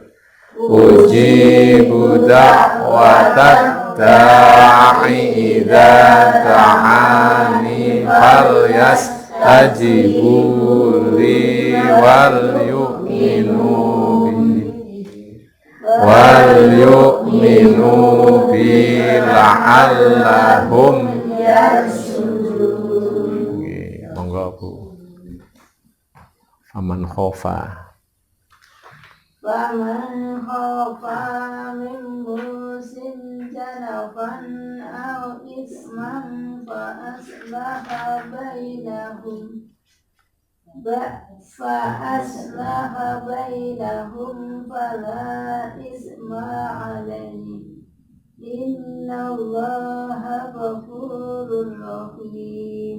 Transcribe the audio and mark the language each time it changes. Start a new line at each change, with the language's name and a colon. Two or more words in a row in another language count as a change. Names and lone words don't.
Arabic: أجيب دعوة الداع إذا دعان فليستجيبوا أجيبوا لي وليؤمنوا بي لعلهم يرشدون.
Javanese: Monggo Bu.
Arabic: فمن خاف فمن خاف من موص جنفا أو إثما فأصلح بينهم فلا إثم عليه إن الله غفور رحيم.